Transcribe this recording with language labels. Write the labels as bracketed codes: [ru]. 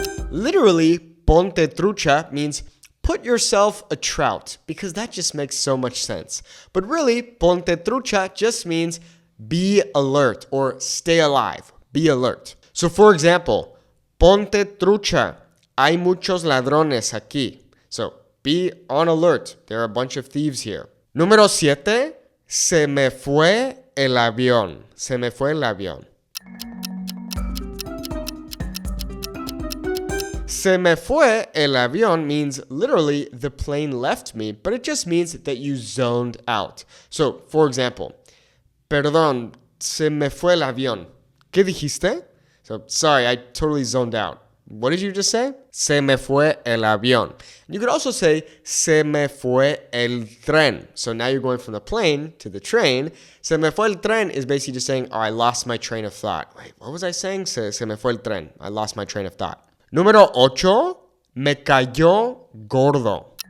[en] Literally, ponte trucha means put yourself a trout, because that just makes so much sense. But really, ponte trucha just means be alert or stay alive. Be alert. So for example, ponte trucha. [es] Hay muchos ladrones aquí. [en] So be on alert. There are a bunch of thieves here. [es] Número 7, se me fue el avión. Se me fue el avión. [en] Se me fue el avión means literally the plane left me, but it just means that you zoned out. So, for example, [es] perdón, se me fue el avión. ¿Qué dijiste? [en] So, sorry, I totally zoned out. What did you just say? [es] Se me fue el avión. [en] You could also say, [es] se me fue el tren. [en] So now you're going from the plane to the train. [es] Se me fue el tren [en] is basically just saying, oh, I lost my train of thought. Wait, what was I saying? [es] Se me fue el tren. [en] I lost my train of thought. [es] Número 8, me cayó gordo.